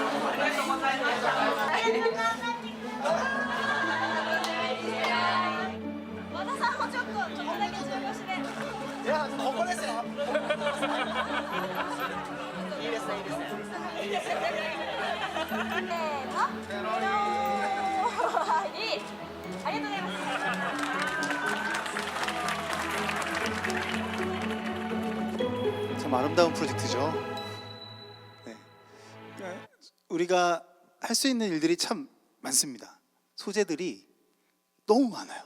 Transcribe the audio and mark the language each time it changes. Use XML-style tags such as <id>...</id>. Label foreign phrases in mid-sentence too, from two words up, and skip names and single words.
<ja>和田さんもちょっとだけ中腰で。いや、ここですよ。いいですね、いいですね。せーの。はい、ありがとうございます。</ja> <ko>참 아름다운 프로젝트죠. 네. 우리가 할 수 있는 일들이 참 많습니다. 소재들이 너무 많아요.</ko>